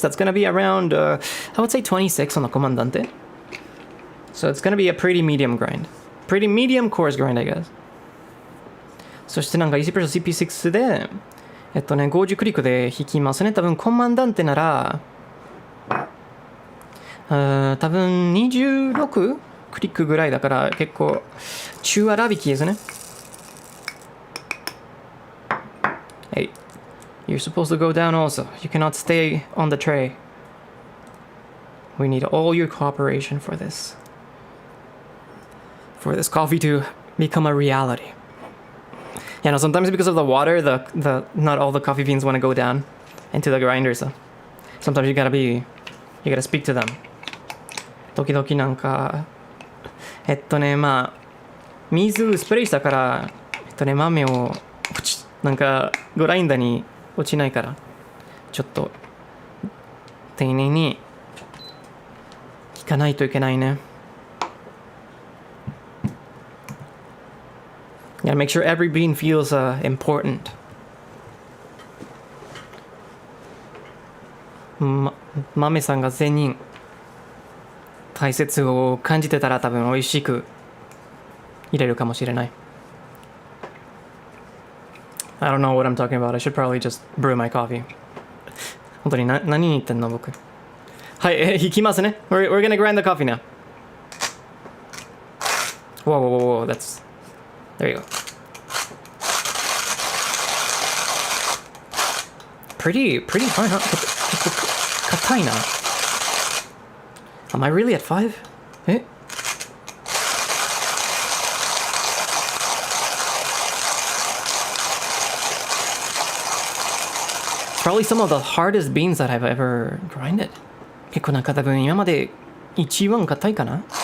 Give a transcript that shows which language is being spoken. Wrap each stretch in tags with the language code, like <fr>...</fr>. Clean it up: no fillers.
<en>That's gonna be around, I would say 26 on the Comandante. So it's gonna be a pretty medium grind. Pretty medium coarse grind, I guess.</en> <ja>そしてなんか EC プラス CP6 で50クリックで弾きますね。多分コマンダンテなら多分26クリックぐらいだから結構中粗弾きですね。</ja> <en>Hey, you're supposed to go down also. You cannot stay on the tray. We need all your cooperation for this. For this coffee to become a reality. Yeah, no, sometimes because of the water, the not all the coffee beans want to go down into the grinder, so sometimes you gotta speak to them.</en> <ja>時々なんかまあ水スプレーしたから豆をプチッなんかグラインダーに落ちないからちょっと丁寧に引かないといけないね。</ja> <en>You gotta make sure every bean feels important.</en> <ja>豆さんが全人大切を感じてたら多分美味しく入れるかもしれない。</ja> <en>I don't know what I'm talking about. I should probably just brew my coffee.</en> <ja>本当に何言ってんの僕。はい、引きますね。</ja> <en>We're gonna grind the coffee now. Whoa, that's... There you go. Pretty fine, huh?</en> <ja>硬いな。</ja> <en>Am I really at 5? Eh? Probably some of the hardest beans that I've ever grinded.</en> <ja>結構なんか多分今まで一番硬いかな。</ja>